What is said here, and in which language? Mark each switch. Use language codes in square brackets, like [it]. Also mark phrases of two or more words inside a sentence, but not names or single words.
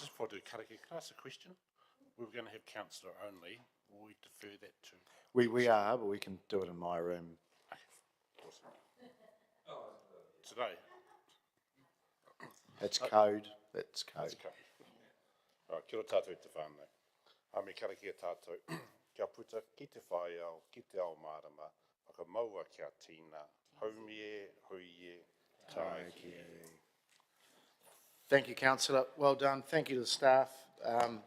[en] Just before I do karakia, can I ask a question? We were going to have councillor only. Will we defer that to? We are, but we can do it in my room. Awesome. Today? That's code. That's code. That's code. Right, [mi] kia ora tātou te whānau. Me karakia tātou. Kia puta, ki te whai au, ki te ao mārama, whakamaua kia tīna, haumie, huie, tāki. [en] Thank you, councillor. Well done. Thank you to the staff.